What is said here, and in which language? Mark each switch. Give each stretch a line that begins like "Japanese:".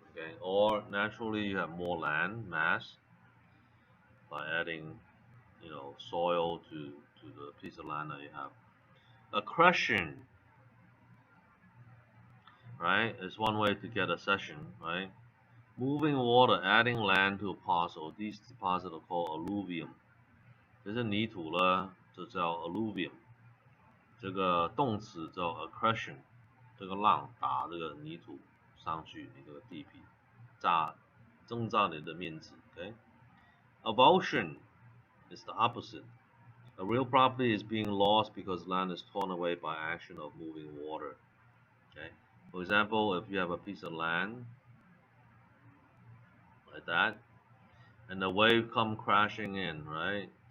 English: Okay, or naturally you have more land mass by adding, you know, soil to the piece of land that you have. Accretion, right, is one way to get accession, right? Moving water, adding land to a parcel. These deposits are called alluvium.
Chinese: 这些泥土呢，就叫 alluvium。这个动词叫 accretion， 这个浪打这个泥土上去你这个地皮，增加你的面积。
English: Okay? Avulsion is the opposite. A real property is being lost because land is torn away by action of moving water. Okay? For example, if you have a piece of land like that, and the wave come crashing in, right?